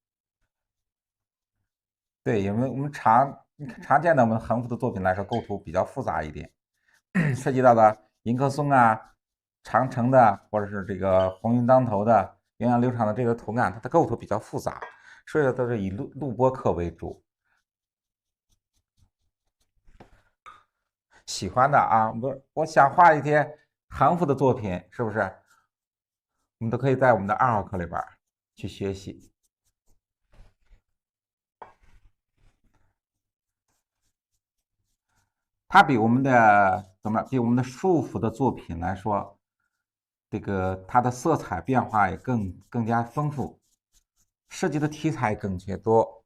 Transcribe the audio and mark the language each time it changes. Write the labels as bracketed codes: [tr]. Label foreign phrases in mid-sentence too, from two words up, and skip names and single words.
[zh] 對，因為我們常見的我們橫幅的作品来說，構圖比較複雜一點，涉及到的迎客松啊、長城的，或者是這個紅雲當頭的、源遠流長的這個圖案，它的構圖比較複雜，所以都是以錄播課為主。喜歡的啊，我想畫一些橫幅的作品，是不是？我们都可以在我們的2號課裡邊去學習。它比我們的比我們的束縛的作品來說，這個它的色彩變化也更加豐富，涉及的題材更加多。